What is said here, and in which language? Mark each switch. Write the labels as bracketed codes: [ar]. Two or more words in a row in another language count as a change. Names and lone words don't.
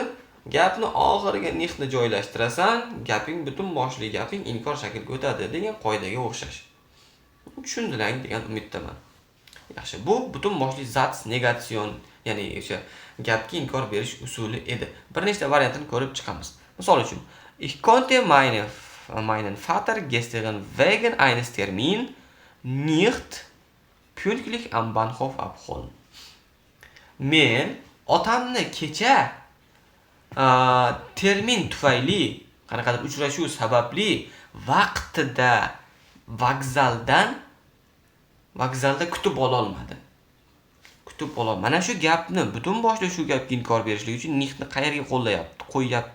[uz] Gapni oxiriga nichtni joylashtirasan, gaping butun boshli gaping inkor shaklga o'tadi degan qoidaga o'xshash. Tushundilar degan umiddaman. Yaxshi, bu butun boshli Satznegation, ya'ni o'sha gapga inkor berish usuli edi. Bir nechta variantini ko'rib chiqamiz. Misol uchun, [de] ich konnte meinen Vater gestern wegen eines Termin nicht pünktlich am Bahnhof abholen. [uz] Men otamni kecha termin tufayli, qanaqadir uchrashuv sababli vaqtida vokzalda kutib ololmadim. Mana shu gapni butun boshli shu gapga inkor berishlik uchun nichtni qayerga qo'yyapti?